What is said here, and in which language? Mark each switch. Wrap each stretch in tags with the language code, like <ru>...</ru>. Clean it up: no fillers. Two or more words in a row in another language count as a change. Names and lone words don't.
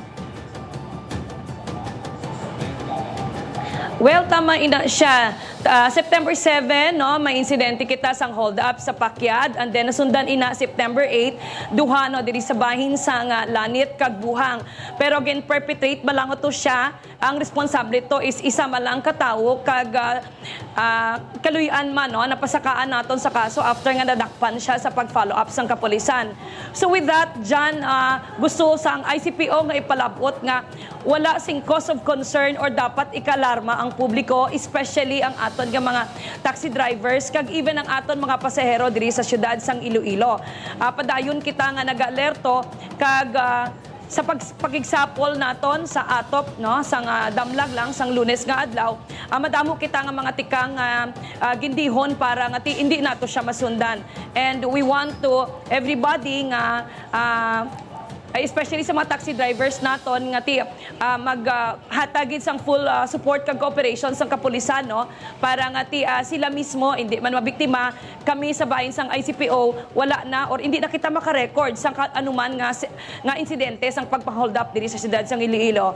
<hil>Well, tama ina siya. September 7, no, may insidente kita sang hold up sa Pakyad, and then nasundan ina September 8, duha no diri sa bahin sang Lanit kag Buhang. Pero again perpetrate balang to siya. Ang responsable to is isa malang katawo kag kaluyan man no napasakaan naton sa kaso after nga nadakpan siya sa pag-follow up sang kapulisan.</hil> <en>So with that, John,</en> <hil>gusto sang ICPO nga ipalabot nga wala sing</hil> <en>cause of concern</en> <hil>or dapat ikalarma ang publiko, especially ang aton nga mga</hil> <en>taxi drivers</en> <hil>kag even ang aton mga pasahero diri sa syudad sang Iloilo. Padayon kita nga nag-alerto kag sa pagigsapol naton sa atop no sang damlag lang sang Lunes nga adlaw, madamo kita nga mga tikang gindihon para nga hindi nato siya masundan.</hil> <en>And we want to everybody</en> <hil>nga especially sa mga</hil> <en>taxi drivers</en> <hil>naton nga maghatagid sang</hil> <en>full support</en> <hil>kag cooperation sang kapulisan no para nga sila mismo hindi man mabiktima, kami sa bahin sang ICPO wala na or hindi na kita makarecord sang anuman nga insidente sang pagpa-hold up diri sa siyudad sang Iloilo.</hil>